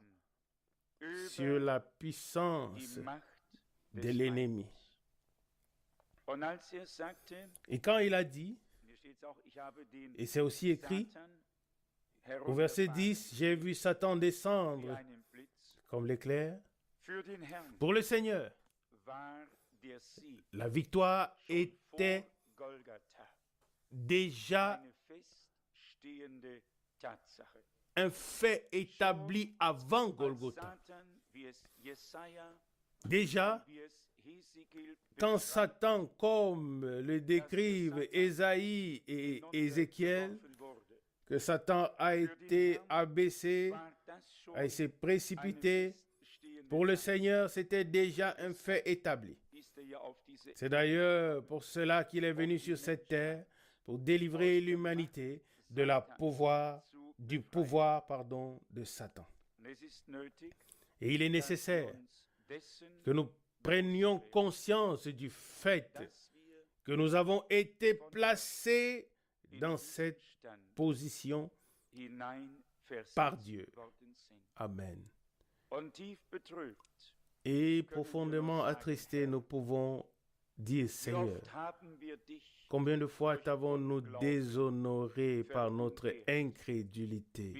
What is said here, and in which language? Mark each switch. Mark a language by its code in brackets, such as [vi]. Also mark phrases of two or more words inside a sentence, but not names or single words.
[de] über [fr] sur la [de] die [fr] puissance [de] Macht [fr] de des l'ennemi. [de] Feindes. Und als er sagte, [fr] Et quand il a dit, [de] hier steht's auch, ich habe den [fr] et c'est aussi écrit [de] Satan [fr] au verset [de] herunterfahren [fr] 10, j'ai vu Satan [de] wie [fr] descendre [de] einen Blitz. [fr] comme l'éclair. [de] Für den Herrn [fr] Pour le Seigneur, [de] war der Sieg [fr] la victoire [de] schon [fr] était [de] vor Golgatha [fr] déjà [de] eine feststehende Tatsache. [fr] un fait établi avant [de] Als [fr] Golgotha. [de] Satan, wie es Jesaja, [fr] Déjà, [de] wie es Hesekiel [fr] quand [de] beschreibt, [fr] Satan, comme le décrivent Ésaïe et Ézéchiel, [de] hinuntergeworfen wurde, [fr] que Satan a été abaissé, [de] war das schon [fr] a été [de] eine [fr] précipité, [de] feststehende [fr] pour le [de] Tatsache. [fr] Seigneur, c'était déjà un fait établi. [de] Ist er ja auf diese [fr] C'est d'ailleurs pour cela qu'il est venu sur cette terre, pour délivrer l'humanité de la pouvoir, du pouvoir de Satan. [de] Und es ist nötig, [fr] Et il est [de] dass wir [fr] nécessaire [de] uns dessen [fr] que nous prenions conscience du fait que nous avons été placés dans cette position par Dieu. Amen. Et profondément attristés, nous pouvons dire, Seigneur, combien de fois t'avons-nous déshonoré par notre incrédulité?